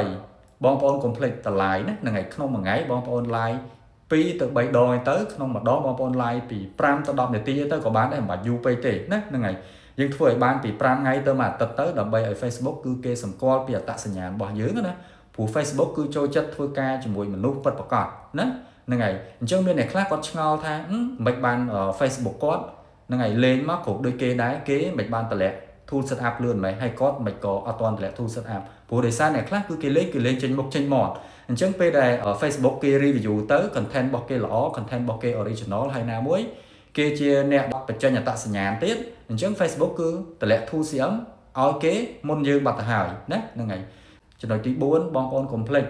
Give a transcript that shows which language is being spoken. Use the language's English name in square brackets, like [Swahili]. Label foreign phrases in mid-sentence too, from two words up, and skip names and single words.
[Khmer] 3 បងប្អូនកុំភ្លេចតម្លៃណាហ្នឹងហើយក្នុងមួយថ្ងៃបងប្អូន live 2ទៅ3ដងទៅក្នុងម្ដងបងប្អូន live ពី5ទៅ10នាទីទៅក៏បានដែរមិនបាច់យូរពេកទេណាហ្នឹងហើយយើងធ្វើឲ្យបានពី5ថ្ងៃទៅមួយអាទិត្យទៅដើម្បីឲ្យ Facebook គឺគេសម្គាល់ពីអត្តសញ្ញាណរបស់យើងណាព្រោះ Facebook គឺចូលចិត្តធ្វើការជាមួយមនុស្សពិតប្រាកដណាហ្នឹងហើយអញ្ចឹងមានអ្នកខ្លះគាត់ឆ្ងល់ថាមិនបាន Facebook គាត់ហ្នឹងហើយលេងមកគ្រប់ដូចគេដែរគេមិនបានតម្លា ក់ [English] tool set up [Khmer] លឿនមិនហើយគាត់មិនក៏អត់ទាន់តម្លាក់ [English] tool set up [Khmer] ព្រោះដោយសារអ្នកខ្លះគឺគេលេងចេញមុខចេញមាត់អញ្ចឹងពេលដែល Facebook គេ review ទៅ content របស់គេល្អ content របស់គេ original ហើយណាមួយគេជាអ្នកបញ្ចេញអត្តសញ្ញាណទៀតអញ្ចឹង Facebook គឺតម្លាក់ 2cm ឲ្យគេមុនយើងបាត់ទៅហើយណាហ្នឹងហើយចំណុចទី4បងប្អូនកុំភ្លេច